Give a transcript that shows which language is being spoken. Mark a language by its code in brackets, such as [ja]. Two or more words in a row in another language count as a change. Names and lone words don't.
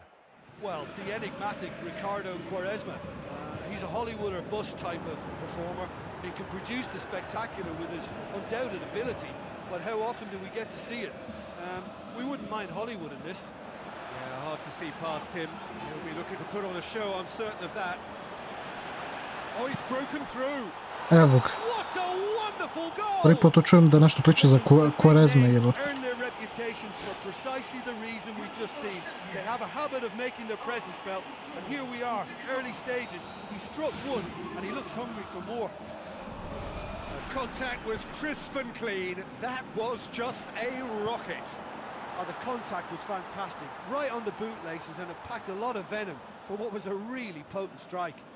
[en] Well, the enigmatic Ricardo Quaresma. He's a Hollywood or bust type of performer. He can produce the spectacular with his undoubted ability, but how often do we get to see it? We wouldn't mind Hollywood in this. Yeah, hard to see past him. He'll be looking to put on a show, I'm certain of that. Oh, he's broken through. [sr] Evo ga. Prvi put čujem da nešto priča za Quaresma, jebote. [en] reputations for precisely the reason we've just seen. They have a habit of making their presence felt, and here we are, early stages. He struck one, and he looks hungry for more. Contact was crisp and clean. That was just a rocket. Oh, the contact was fantastic, right on the bootlaces, and it packed a lot of venom for what was a really potent strike.